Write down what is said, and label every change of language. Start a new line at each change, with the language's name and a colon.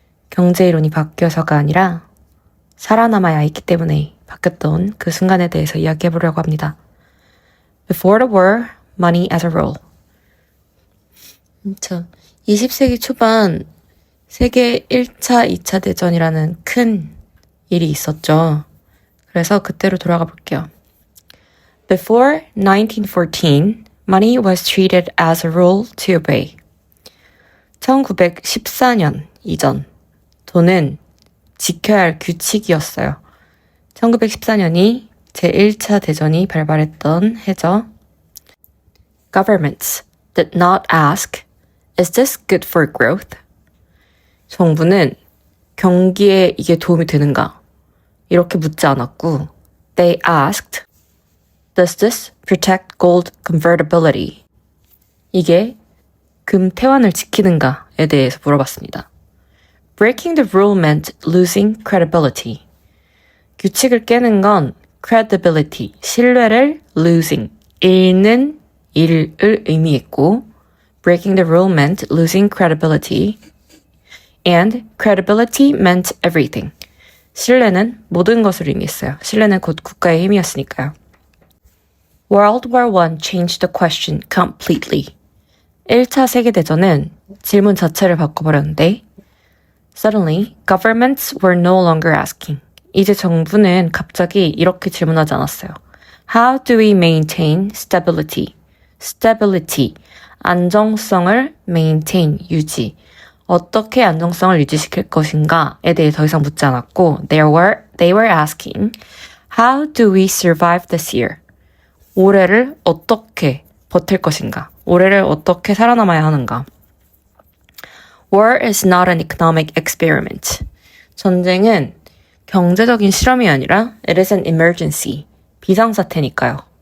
Korean: 경제이론이 바뀌어서가 아니라 살아남아야 했기 때문에 바뀌었던 그 순간에 대해서 이야기해 보려고 합니다.
English: Before the war, money as a rule.
Korean: 20세기 초반 세계 1차, 2차 대전이라는 큰 일이 있었죠. 그래서 그때로 돌아가 볼게요.
English: Before 1914, money was treated as a rule to obey.
Korean: 1914년 이전, 돈은 지켜야 할 규칙이었어요. 1914년이 제1차 대전이 발발했던 해죠.
English: Governments did not ask, is this good for growth?
Korean: 정부는 경기에 이게 도움이 되는가? 이렇게 묻지 않았고,
English: they asked, does this protect gold convertibility?
Korean: 이게 금 태환을 지키는가에 대해서 물어봤습니다.
English: Breaking the rule meant losing credibility.
Korean: 규칙을 깨는 건
English: credibility, 신뢰를 losing,
Korean: 잃는 일을 의미했고
English: breaking the rule meant losing credibility and credibility meant everything.
Korean: 신뢰는 모든 것을 의미했어요. 신뢰는 곧 국가의 힘이었으니까요.
English: World War I changed the question completely.
Korean: 1차 세계대전은 질문 자체를 바꿔버렸는데
English: Suddenly, governments were no longer asking.
Korean: 이제 정부는 갑자기 이렇게 질문하지 않았어요.
English: How do we maintain stability? Stability, 안정성을 maintain, 유지.
Korean: 어떻게 안정성을 유지시킬 것인가에 대해 더 이상 묻지 않았고
English: they were asking, how do we survive this year?
Korean: 올해를 어떻게 버틸 것인가? 올해를 어떻게 살아남아야 하는가?
English: War is not an economic experiment.
Korean: 전쟁은 경제적인 실험이 아니라
English: it is an emergency.
Korean: 비상사태니까요.